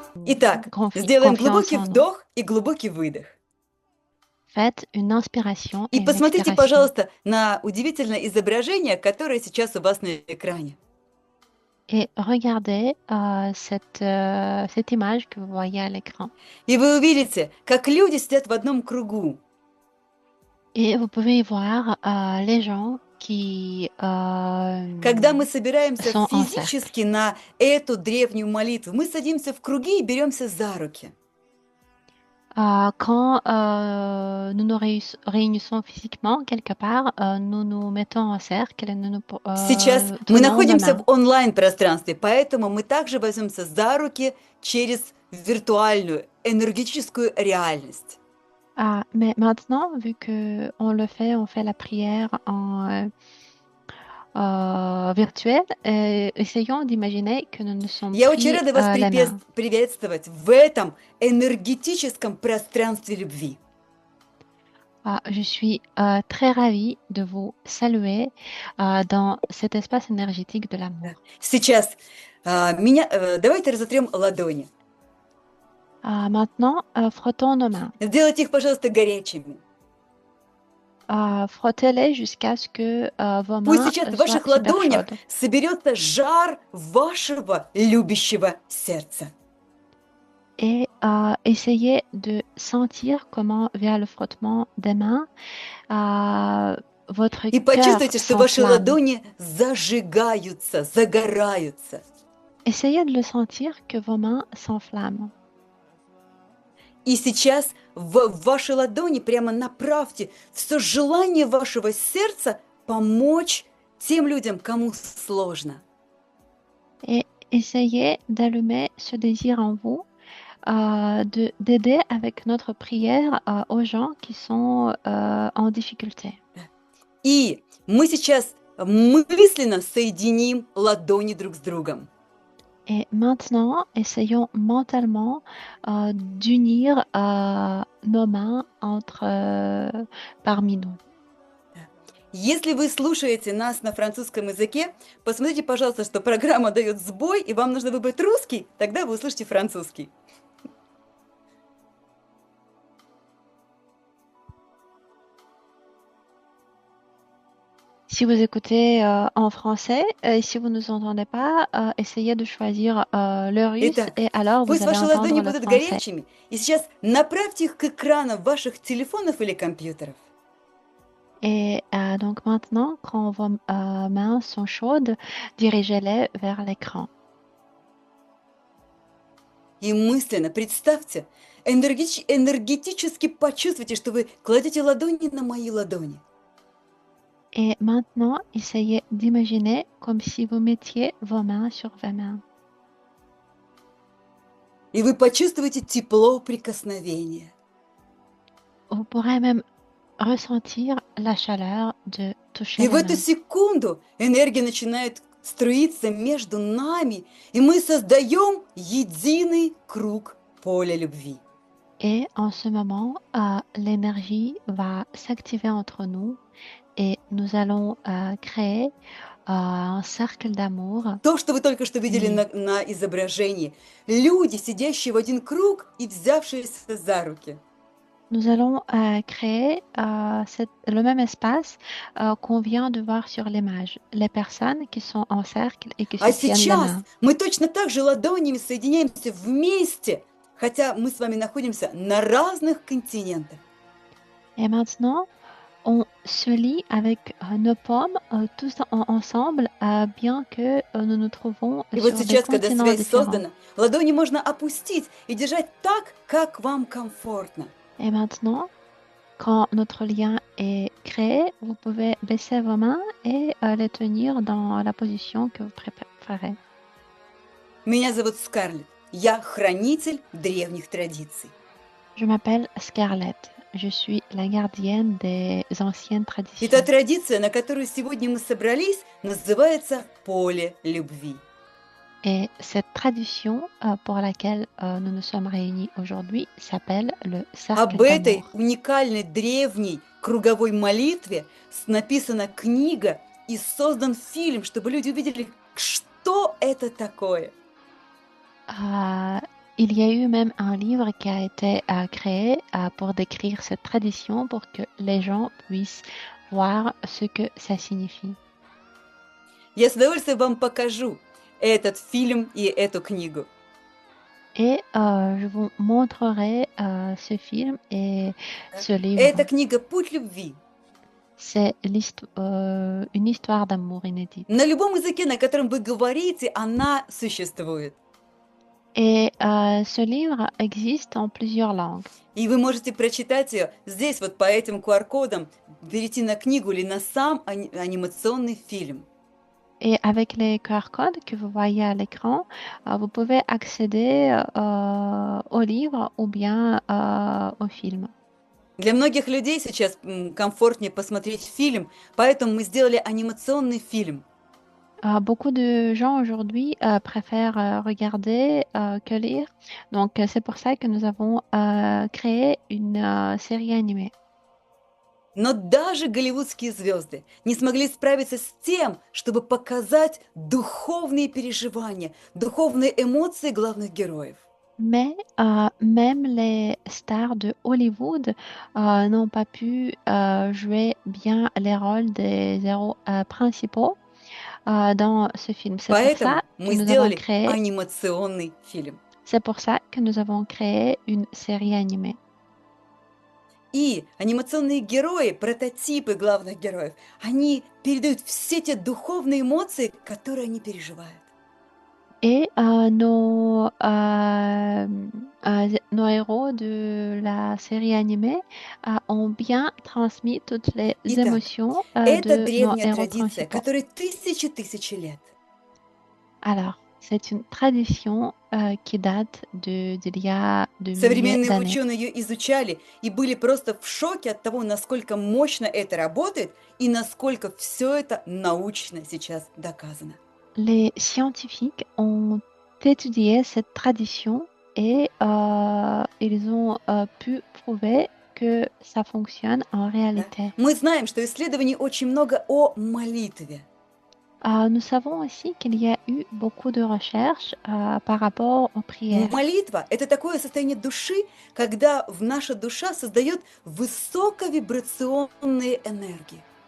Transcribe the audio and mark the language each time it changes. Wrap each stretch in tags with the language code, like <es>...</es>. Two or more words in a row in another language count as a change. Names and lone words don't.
<ru>Итак, сделаем</ru> <fr>confiance</fr> <ru>глубокий</ru> <fr>en nous.</fr> <ru>вдох и глубокий выдох.</ru> <fr>Faites une inspiration</fr> <ru>И</ru> <fr>et une</fr> <ru>посмотрите,</ru> <fr>expiration.</fr> <ru>пожалуйста, на удивительное изображение, которое сейчас у вас на экране.</ru> <fr>Et regardez cette image que vous voyez à l'écran.</fr> <ru>И вы увидите, как люди сидят в одном кругу.</ru> <fr>Et vous pouvez y voir les gens qui</fr> <ru>Когда мы собираемся</ru> <fr>sont en cercle.</fr> <ru>физически на эту древнюю молитву, мы садимся в круги и беремся за руки.</ru> <fr>Quand nous nous réunissons physiquement quelque part, nous nous mettons en cercle et nous nous</fr> <ru>Сейчас мы</ru> <fr>tenons la</fr> <ru>находимся</ru> <fr>main.</fr> <ru>в онлайн-пространстве, поэтому мы также возьмемся за руки через виртуальную энергетическую реальность.</ru> <fr>Mais maintenant, vu que on fait la prière en virtuel, essayons d'imaginer que nous nous sommes</fr> <ru>Я очень</ru> <fr>pris</fr> <ru>рада вас</ru> <fr>la main.</fr> <ru>приветствовать в этом энергетическом пространстве любви.</ru> <fr>Je suis très ravie de vous saluer dans cet espace énergétique de l'amour.</fr> <ru>Сейчас давайте разотрем ладони.</ru> <fr>Maintenant, frottons nos mains.</fr> <ru>Сделайте их, пожалуйста, горячими.</ru> <fr>Frottez-les jusqu'à ce que vos</fr> <ru>Пусть</ru> <fr>mains</fr> <ru>сейчас в</ru> <fr>soient</fr> <ru>ваших</ru> <fr>super</fr> <ru>ладонях</ru> <fr>chaudes.</fr> <ru>соберется жар вашего любящего сердца.</ru> <fr>Et essayez de sentir comment, via le frottement des mains, votre</fr> <ru>И</ru> <fr>cœur</fr> <ru>почувствуйте, что ваши</ru> <fr>s'enflamme.</fr> <ru>ладони зажигаются, загораются.</ru> <fr>Essayez de le sentir que vos mains s'enflamment.</fr> <ru>И сейчас в ваши ладони прямо направьте все желание вашего сердца помочь тем людям, кому сложно.</ru> <fr>Et essayez d'allumer ce désir en vous, d'aider avec notre prière aux gens qui sont en difficulté.</fr> <ru>И мы сейчас мысленно соединим ладони друг с другом.</ru> <fr>Et maintenant, essayons mentalement d'unir nos mains parmi nous.</fr> <ru>Если вы слушаете нас на французском языке, посмотрите, пожалуйста, что программа дает сбой, и вам нужно выбрать русский, тогда вы услышите французский.</ru> <fr>Si vous écoutez en français, et si vous ne nous entendez pas, essayez de choisir le russe,</fr> <ru>Итак,</ru> <fr>et alors vous</fr> <ru>пусть</ru> <fr>allez</fr> <ru>ваши ладони</ru> <fr>entendre le</fr> <ru>будут</ru> <fr>français.</fr> <ru>горячими, и сейчас направьте их к экранам ваших телефонов или компьютеров.</ru> <fr>Et donc maintenant, quand vos mains sont chaudes, dirigez-les vers l'écran.</fr> <ru>И мысленно представьте, энергетически почувствуйте, что вы кладете ладони на мои ладони.</ru> <fr>Et maintenant, essayez d'imaginer comme si vous mettiez vos mains sur vos mains.</fr> <ru>И вы почувствуете тепло прикосновения.</ru> <fr>Vous pourrez même ressentir la chaleur de toucher</fr> <ru>И в</ru> <fr>la</fr> <ru>эту</ru> <fr>main.</fr> <ru>секунду энергия начинает струиться между нами, и мы создаем единый круг поля любви.</ru> <fr>Et en ce moment, l'énergie va s'activer entre nous et nous allons créer un cercle d'amour.</fr> <ru>То, что вы только что видели на изображении. Люди, сидящие в один круг и взявшиеся за руки.</ru> <fr>Nous allons créer le même espace qu'on vient de voir sur l'image. Les personnes qui sont en cercle et qui se tiennent la</fr> <ru>А</ru> <fr>main.</fr> <ru>сейчас мы точно так же ладонями соединяемся вместе, хотя мы с вами находимся на разных континентах.</ru> <fr>Et maintenant, on se lie avec nos paumes tous ensemble, bien que nous nous trouvons</fr> <ru>И вот</ru> <fr>sur des</fr> <ru>сейчас, когда</ru> <fr>continents</fr> <ru>связь</ru> <fr>différents.</fr> <ru>создана, ладони можно опустить и держать так, как вам комфортно.</ru> <fr>Et maintenant, quand notre lien est créé, vous pouvez baisser vos mains et les tenir dans la position que vous préférez.</fr> <ru>Меня зовут Скарлетт. Я хранитель древних традиций.</ru> <fr>Je m'appelle Scarlett. Je suis la gardienne des anciennes</fr> <ru>И</ru> <fr>traditions.</fr> <ru>та традиция, на которую сегодня мы собрались, называется поле любви.</ru> <fr>Et cette tradition pour laquelle nous nous sommes réunis aujourd'hui s'appelle le cercle</fr> <ru>Об этой</ru> <fr>d'amour.</fr> <ru>уникальной древней круговой молитве написана книга и создан фильм, чтобы люди увидели, что это такое.</ru> <fr>Il y a eu même un livre qui a été créé pour décrire cette tradition, pour que les gens puissent voir ce que ça signifie.</fr> <ru>Я с удовольствием вам покажу этот фильм и эту книгу.</ru> <fr>Et je vous montrerai ce film et ce</fr> <ru>Эта</ru> <fr>livre.</fr> <ru>книга «Путь любви».</ru> <fr>C'est une histoire d'amour inédite.</fr> <ru>На любом языке, на котором вы говорите, она существует.</ru> <fr>Et ce livre existe en plusieurs langues.</fr> <ru>И вы можете прочитать ее здесь, вот по этим QR-кодам, перейти на книгу или на сам анимационный фильм.</ru> <fr>Et avec les QR codes que vous voyez à l'écran, vous pouvez accéder au livre ou bien au film.</fr> <ru>Для многих людей сейчас комфортнее посмотреть фильм, поэтому мы сделали анимационный фильм.</ru> <fr>Beaucoup de gens aujourd'hui préfèrent regarder que lire. Donc, c'est pour ça que nous avons créé une série animée.</fr> <ru>Но даже голливудские звезды не смогли справиться с тем, чтобы показать духовные переживания, духовные эмоции главных героев.</ru> <fr>Mais même les stars de Hollywood n'ont pas pu jouer bien les rôles des héros principaux dans ce film.</fr> <ru>Поэтому мы сделали</ru> <fr>Créé,</fr> <ru>анимационный фильм.</ru> <fr>c'est pour ça que nous avons créé une série animée.</fr> <ru>И анимационные герои, прототипы главных героев, они передают все те духовные эмоции, которые они переживают.</ru> <fr>Et nos héros de la série animée ont bien transmis toutes les</fr> <ru>Итак,</ru> <fr>émotions</fr> <ru>это</ru> <fr>de nos</fr> <ru>древняя</ru> <fr>héros</fr> <ru>традиция,</ru> <fr>principaux.</fr> <ru>которой тысячи лет.</ru> <fr>Alors, c'est une tradition qui date d'il y a de milliers</fr> <ru>Современные</ru> <fr>d'années.</fr> <ru>ученые ее изучали и были просто в шоке от того, насколько мощно это работает и насколько все это научно сейчас доказано.</ru> <fr>Les scientifiques ont étudié cette tradition et ils ont pu prouver que ça fonctionne en</fr> <ru>Да?</ru> <fr>réalité.</fr> <ru>Мы знаем, что исследований очень много о молитве.</ru> <fr>Nous savons aussi qu'il y a eu beaucoup de recherches par rapport aux prières.</fr> <ru>Молитва – это такое состояние души, когда наша душа создает высоковибрационные энергии.</ru>